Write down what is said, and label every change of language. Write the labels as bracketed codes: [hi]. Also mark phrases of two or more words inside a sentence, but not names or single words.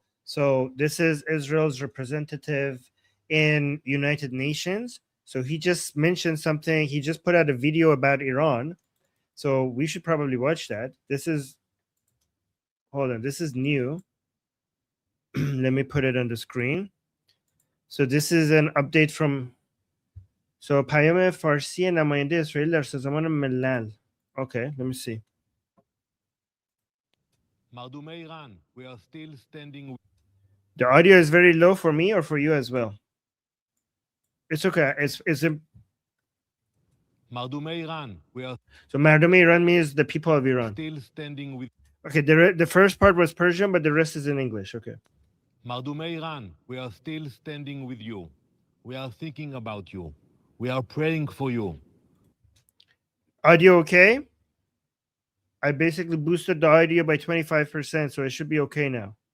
[en] So this is Israel's representative in United Nations. So he just mentioned something. He just put out a video about Iran. So we should probably watch that. Hold on, this is new. Let me put it on the screen. So this is an update from [fa] پیام فارسی نماینده اسرائیل در سازمان ملل. [en] Okay, let me see. We are still standing. The audio is very low for me or for you as well. It's okay. It's a... We are So [fa] مردم ایران [en] means the people of Iran. still standing with Okay, the first part was Persian, but the rest is in English. Okay. we are still standing with you. We are thinking about you. We are praying for you. Audio okay? I basically boosted the audio by 25%, so it should be okay now.